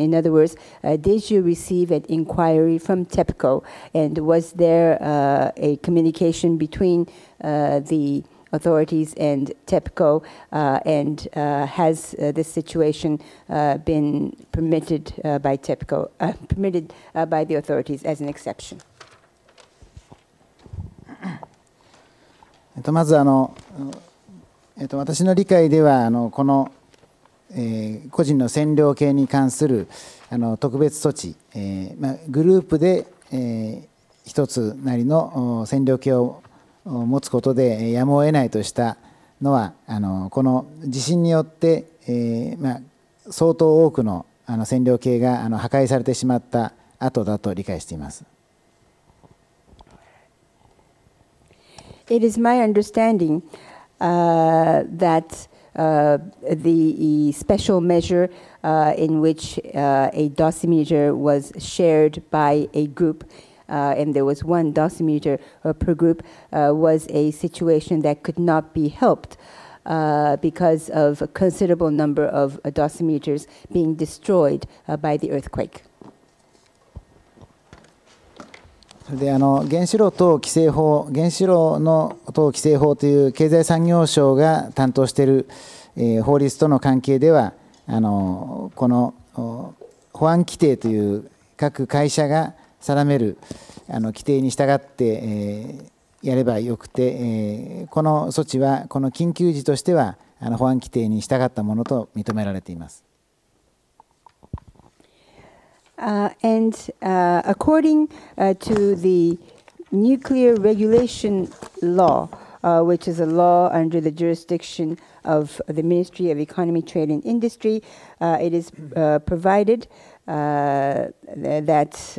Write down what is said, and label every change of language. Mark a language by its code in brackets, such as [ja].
[en] In other words, did you receive an inquiry from TEPCO, and was there a communication between the authorities and TEPCO, and has this situation been permitted by TEPCO, permitted by the authorities as an exception? [ja] まず私の理解ではこの、個人の線量計に関する特別措置、グループで、一つなりの線量計を持つことでやむを得ないとしたのはこの地震によって、相当多くの線量計が破壊されてしまった後だと理解しています。 [en] It is my understanding that the special measure in which a dosimeter was shared by a group, and there was one dosimeter per group, was a situation that could not be helped because of a considerable number of dosimeters being destroyed by the earthquake. [ja] それで原子炉等規制法、原子炉の等規制法という経済産業省が担当している、法律との関係ではこの保安規定という各会社が定める規定に従って、やればよくて、この措置はこの緊急時としては保安規定に従ったものと認められています。 [en] And according to the nuclear regulation law, which is a law under the jurisdiction of the Ministry of Economy, Trade and Industry, it is provided that